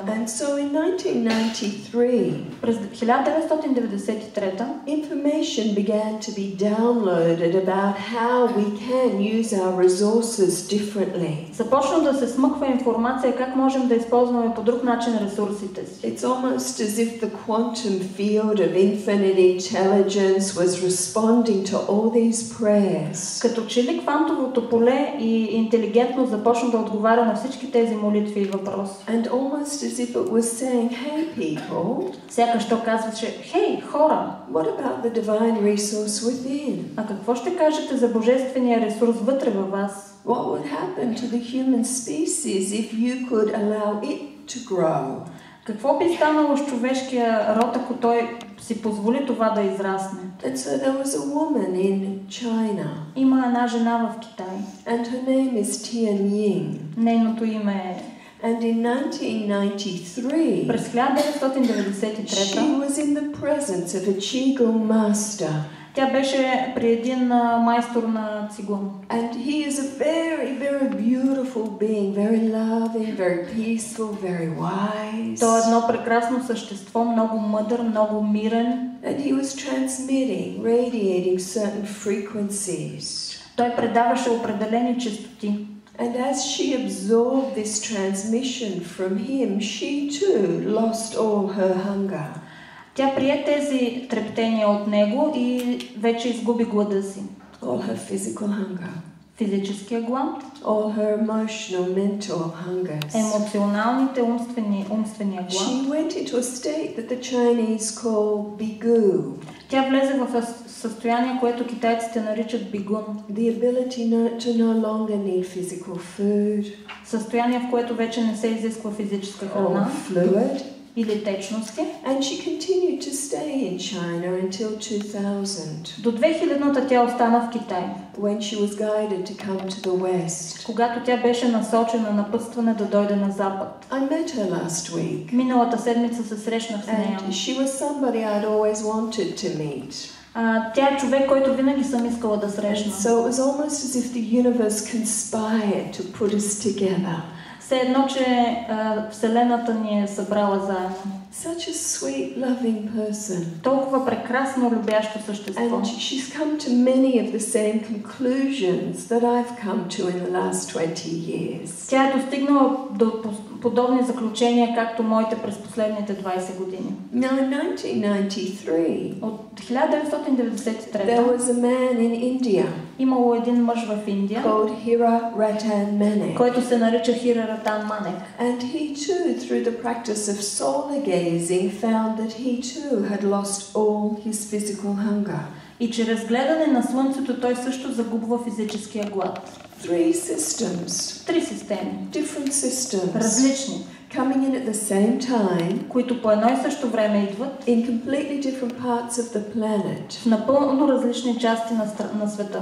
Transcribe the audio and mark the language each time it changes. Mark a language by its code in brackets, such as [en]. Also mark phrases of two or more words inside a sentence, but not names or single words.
[en] And so in 1993, [bg] през 1993 [en] information began to be downloaded about how we can use our resources differently. [bg] Започна да се смъква информация как можем да използваме по друг начин ресурсите си. [en] It's almost as if the quantum field of infinite intelligence was responding to all these prayers. [bg] Като че ли квантовото поле и интелигентно започна да отговаря на всички тези молитви и въпроси. [en] And almost as if it was saying, hey people, [bg] сякаш то казваше, хей, хора, [en] what about the divine resource within? [bg] А какво ще кажете за божествения ресурс вътре във вас? [en] What would happen to the human species if you could allow it to grow? [bg] Какво би станало с човешкия род, ако той си позволи това да израсне? [en] And so there was a woman in China. [bg] Има една жена в Китай. [en] And her name is Tian Ying. [bg] Нейното име е. [en] And in 1993, [bg] през 1993 [en] she was in the presence of a Qigong master. [bg] Тя беше при един майстор на цигун. [en] And he is a very, very beautiful being, very loving, very peaceful, very wise. [bg] Той е едно прекрасно същество, много мъдър, много мирен. [en] And he was transmitting, radiating certain frequencies. [bg] Той предаваше определени честоти. [en] And as she absorbed this transmission from him, she too lost all her hunger. [bg] Тя прие тези трептения от него и вече изгуби глада си. [en] All her physical hunger. [bg] Физическия глад, [en] All her emotional, mental hungers. [bg] емоционалните, умствения глад. [en] She went into a state that the Chinese call bigu. [bg] Тя влезе в състояние, което китайците наричат бигун. [en] The ability to no longer need physical food. [bg] Състояние, в което вече не се изисква физическа [en] Or [bg] храна [en] fluid. [bg] или течности. [en] And she continued to stay in China until 2000. [bg] До 2000-та тя остана в Китай. [en] When she was guided to come to the West. [bg] Когато тя беше насочена напътстване да дойде на Запад. [en] I met her last week. [bg] Миналата седмица се срещнах с нея. [en] And she was somebody I'd always wanted to meet. [bg] Тя е човек, който винаги съм искала да срещна. [en] So it was almost as if the universe conspired to put us together. [bg] Все едно, че Вселената ни е събрала заедно. [en] Such a sweet, loving person. [bg] Толкова прекрасно любящо същество. [en] And she's come to many of the same conclusions that I've come to in the last 20 years. [bg] Тя е достигнала до подобни заключения, както моите през последните 20 години. [en] Now in 1993, [bg] От 1993 [en] there was a man in India [bg] имало един мъж в Индия, [en] called Hira Ratan Manek. [bg] който се нарича Хира Ратан Манек. [en] And he too, through the practice of solar gazing, found that he too had lost all his physical hunger. [bg] И чрез гледане на слънцето той също загубва физическия глад. [en] 3 systems. [bg] 3 системи. [en] Different systems. [bg] Различни. [en] Coming in at the same time. [bg] Които по едно и също време идват. [en] In completely different parts of the planet. [bg] В напълно различни части на света.